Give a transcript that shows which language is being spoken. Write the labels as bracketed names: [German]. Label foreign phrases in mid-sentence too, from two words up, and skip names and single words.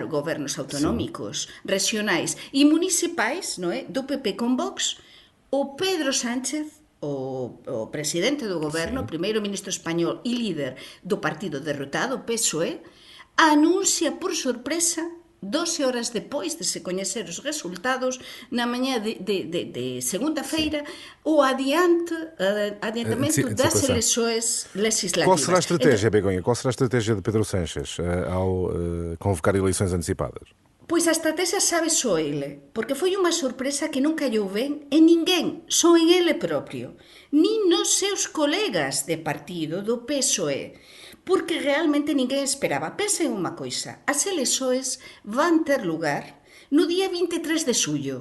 [Galician] gobernos autonómicos, regionais e municipais, do PP con Vox, o Pedro Sánchez, o presidente do goberno, primeiro ministro español e líder do partido derrotado, PSOE, anuncia por sorpresa 12 horas depois de se coñecer os resultados, na mañá de segunda-feira, o adiantamento das eleições legislativas. [Portuguese] Qual será a estratégia, Begonha? Qual será a estratégia de Pedro Sánchez ao convocar eleições antecipadas? [Galician] Pois a estrategia sabe só ele, porque foi unha sorpresa que non callou ben en ninguén, só en ele propio, nin nos seus colegas de partido do PSOE, porque realmente ninguén esperaba. Pensen unha coisa, as elexoes van ter lugar no día 23 de xullo.